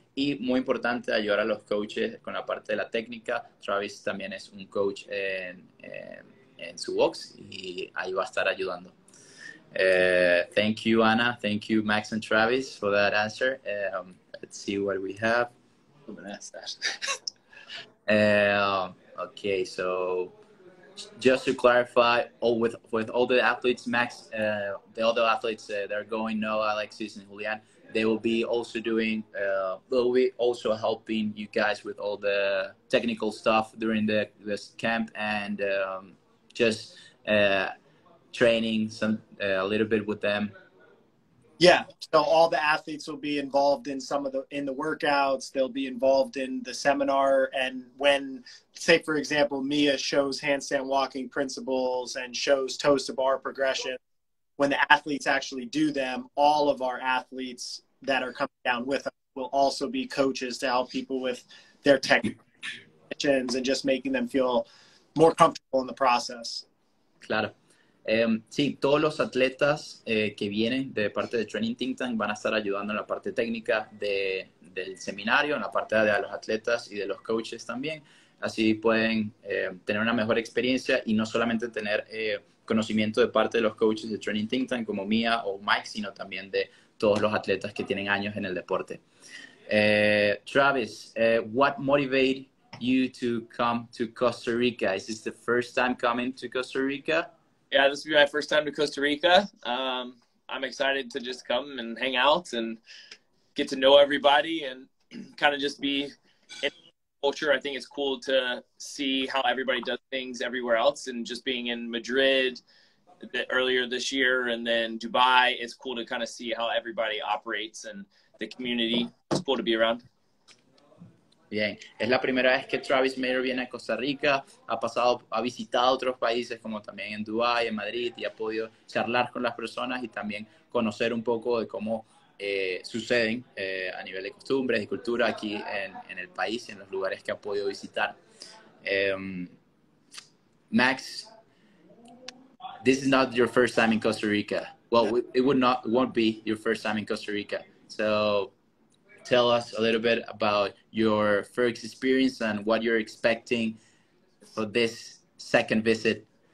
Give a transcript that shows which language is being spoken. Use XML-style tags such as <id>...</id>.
<es>Y muy importante, ayudar a los coaches con la parte de la técnica. Travis también es un coach en en su box y ahí va a estar ayudando.</es> <en>Thank you, Anna. Thank you, Max and Travis, for that answer. Let's see what we have. I'm gonna ask that. Okay, so just to clarify, with all the athletes, Max, the other athletes that are going, Noah, Alexis, and Julian, they will be also doing, they'll be also helping you guys with all the technical stuff during this camp and just training a little bit with them. Yeah, so all the athletes will be involved in in the workouts. They'll be involved in the seminar. And when, say, for example, Mia shows handstand walking principles and shows toes to bar progression, when the athletes actually do them, all of our athletes that are coming down with us will also be coaches to help people with their techniques and just making them feel more comfortable in the process.</en> <es>Claro. Sí, todos los atletas que vienen de parte de Training Think Tank van a estar ayudando en la parte técnica del seminario, en la parte de los atletas y de los coaches también. Así pueden tener una mejor experiencia y no solamente tener conocimiento de parte de los coaches de Training Think Tank como Mia o Mike, sino también de todos los atletas que tienen años en el deporte.</es> <en>Travis, what motivated you to come to Costa Rica? Is this the first time coming to Costa Rica? Yeah, this will be my first time to Costa Rica. I'm excited to just come and hang out and get to know everybody and kind of just be in culture. I think it's cool to see how everybody does things everywhere else, and just being in Madrid earlier this year and then Dubai, it's cool to kind of see how everybody operates and the community. It's cool to be around.</en> <es>Bien, es la primera vez que Travis Mayer viene a Costa Rica, ha visitado otros países como también en Dubái, en Madrid, y ha podido charlar con las personas y también conocer un poco de cómo suceden a nivel de costumbres y cultura aquí en el país y en los lugares que ha podido visitar.</es> <en>Max, this is not your first time in Costa Rica. Well, it won't be your first time in Costa Rica. So tell us a little bit about your first experience and what you're expecting for this second visit.</en>